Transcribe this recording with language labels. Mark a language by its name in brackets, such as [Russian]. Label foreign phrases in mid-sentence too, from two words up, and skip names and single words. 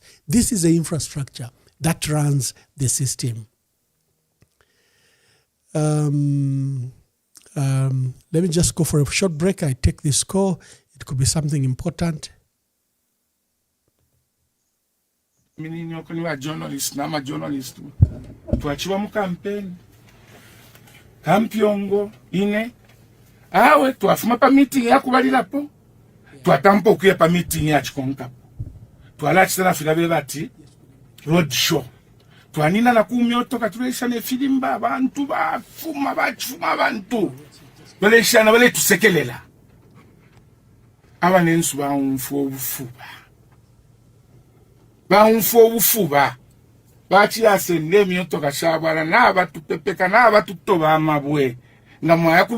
[English] This is the infrastructure that runs the system. Let me just go for a short break. I take this call. It could be something important. [Bemba] Journalist, nama journalist. Tuachiwa mu campaign. Kampyongo ine awe twafuma pa meeting yakubalirapo twatampa okuya pa meeting ya Chikonkapo twala kisana filabe bati [English] road show [Bemba] twanina na kumyoto katulesha ne filimba abantu bafuma bachuma abantu baleshana bale tusekelela abanensu baunfu obufuba bachi asende myoto kashabala na batupepeka na batutoba amabwe nga mwaya ku